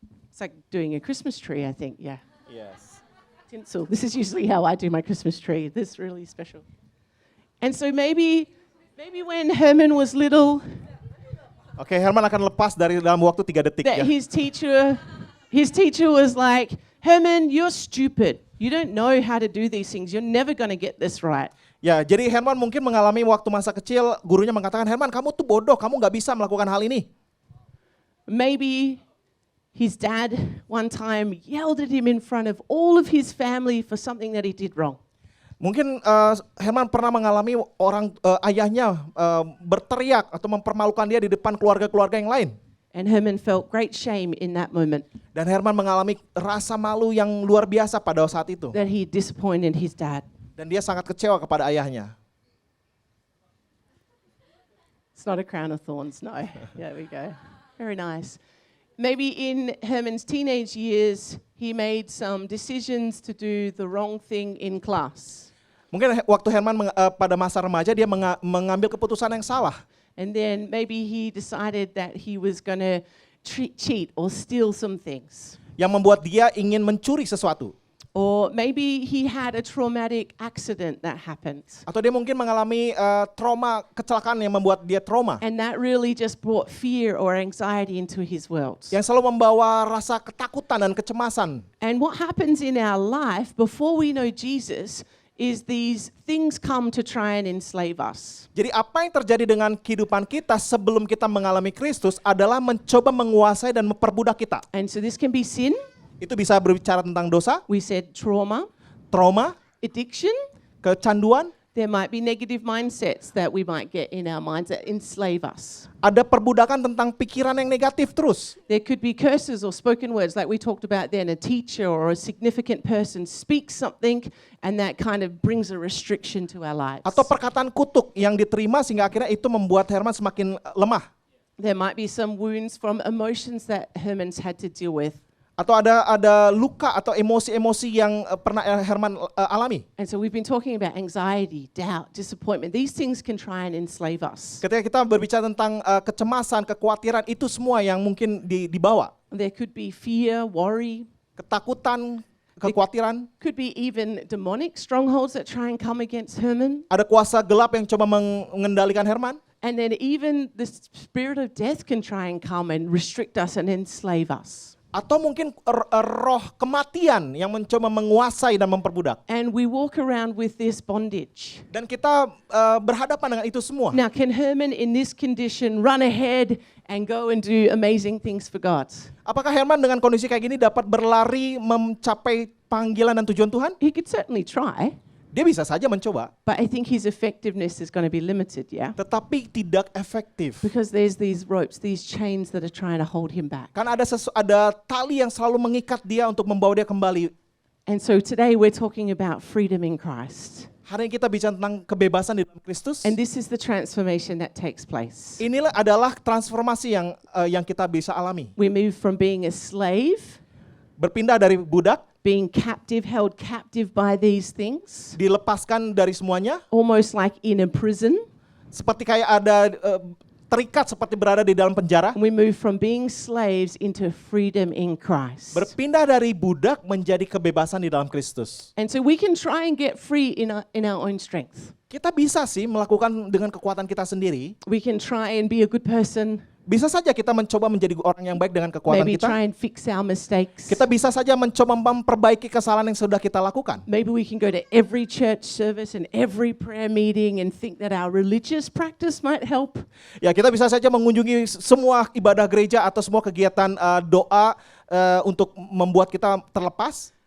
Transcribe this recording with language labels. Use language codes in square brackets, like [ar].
[en] It's like doing a Christmas tree, I think, yeah. Yes. Tinsel. This is usually how I do my Christmas tree. This is really special. And so maybe when Herman was little, [id] Oke, Herman akan lepas dari dalam waktu 3 detik [en] that [id] ya. [en] his teacher was like, Herman, you're stupid. You don't know how to do these things. You're never going to get this right. [id] Ya, jadi Herman mungkin mengalami waktu masa kecil, gurunya mengatakan, Herman kamu tuh bodoh, kamu nggak bisa melakukan hal ini. [en] Maybe his dad one time yelled at him in front of all of his family for something that he did wrong. [id] Mungkin Herman pernah mengalami ayahnya berteriak atau mempermalukan dia di depan keluarga-keluarga yang lain. [en] And Herman felt great shame in that moment [id] Dan Herman mengalami rasa malu yang luar biasa pada saat itu. [en] that he disappointed his dad. [id] Dan dia sangat kecewa kepada ayahnya. [en] It's not a crown of thorns, no. There we go. Very nice. Maybe in Herman's teenage years, he made some decisions to do the wrong thing in class. [id] Mungkin waktu Herman pada masa remaja dia mengambil keputusan yang salah. [en] And then maybe he decided that he was going to cheat or steal some things. [id] Yang membuat dia ingin mencuri sesuatu. [en] Or maybe he had a traumatic accident that happened. [id] Atau dia mungkin mengalami trauma, kecelakaan yang membuat dia trauma. [en] And that really just brought fear or anxiety into his world. [id] Yang selalu membawa rasa ketakutan dan kecemasan. [en] And what happens in our life before we know Jesus is these things come to try and enslave us. [id] Jadi apa yang terjadi dengan kehidupan kita sebelum kita mengalami Kristus adalah mencoba menguasai dan memperbudak kita. [en] And so this can be sin. [id] Itu bisa berbicara tentang dosa, [en] We said trauma, [id] trauma, [en] addiction. [id] kecanduan, [en] There might be negative mindsets that we might get in our minds that enslave us. [id] ada perbudakan tentang pikiran yang negatif terus. [en] There could be curses or spoken words like we talked about then. A teacher or a significant person speaks something and that kind of brings a restriction to our lives. [id] Atau perkataan kutuk yang diterima sehingga akhirnya itu membuat Herman semakin lemah. [en] There might be some wounds from emotions that Herman's had to deal with. [id] Atau ada luka atau emosi-emosi yang pernah Herman alami. [en] And so we've been talking about anxiety, doubt, disappointment. These things can try and enslave us. [id] Ketika kita berbicara tentang kecemasan, kekhawatiran, itu semua yang mungkin dibawa. [en] There could be fear, worry. [id] Ketakutan, kekhawatiran. [en] Could be even demonic strongholds that try and come against Herman. [id] Ada kuasa gelap yang coba mengendalikan Herman. [en] And then even the spirit of death can try and come and restrict us and enslave us. [id] Atau mungkin roh kematian yang mencoba menguasai dan memperbudak. [en] And we walk around with this bondage. [id] Dan kita berhadapan dengan itu semua. [en] Now, can Herman in this condition run ahead and go and do amazing things for God? [id] Apakah Herman dengan kondisi kayak gini dapat berlari mencapai panggilan dan tujuan Tuhan? [en] He could certainly try, [id] Dia bisa saja mencoba, [en] but I think his effectiveness is going to be limited, yeah? [id] tetapi tidak efektif. [en] Because there's these ropes, these chains that are trying to hold him back. [id] Karena ada tali yang selalu mengikat dia untuk membawa dia kembali. [en] And so today we're talking about freedom in Christ. [id] Hari ini kita bicara tentang kebebasan di dalam Kristus. [en] And this is the transformation that takes place. [id] Inilah adalah transformasi yang kita bisa alami. [en] We move from being a slave, [id] Berpindah dari budak, [en] being captive, held captive by these things, [id] dilepaskan dari semuanya, [en] almost like in a prison. [id] seperti kayak ada terikat seperti berada di dalam penjara. [en] And we move from being slaves into freedom in Christ. [id] Berpindah dari budak menjadi kebebasan di dalam Kristus. [en] And so we can try and get free in our own strength. [id] Kita bisa sih melakukan dengan kekuatan kita sendiri. [en] We can try and be a good person, [id] Bisa saja kita mencoba menjadi orang yang baik dengan kekuatan [en] maybe [id] kita. [en] try and fix our mistakes. [id] Kita bisa saja mencoba memperbaiki kesalahan yang sudah kita lakukan. [en] Maybe we can go to every church service and every prayer meeting and think that our religious practice might help. [id] Ya, kita bisa saja mengunjungi semua ibadah gereja atau semua kegiatan doa untuk membuat kita terlepas.